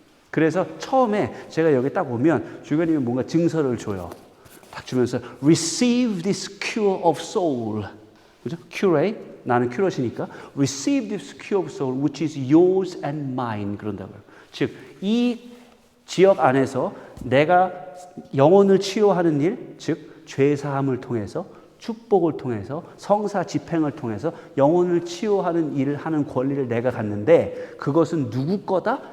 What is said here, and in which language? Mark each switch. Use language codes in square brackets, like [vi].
[ko] 그래서 처음에 제가 여기 딱 오면 주교님이 뭔가 증서를 줘요. 딱 주면서 [en] receive this cure of soul. [ko] 그죠? curate. 나는 curat이니까 [en] receive this cure of soul which is yours and mine. [ko] 그런다고요. 즉, 이 지역 안에서 내가 영혼을 치유하는 일, 즉 죄사함을 통해서 축복을 통해서 성사 집행을 통해서 영혼을 치유하는 일을 하는 권리를 내가 갖는데 그것은 누구 거다?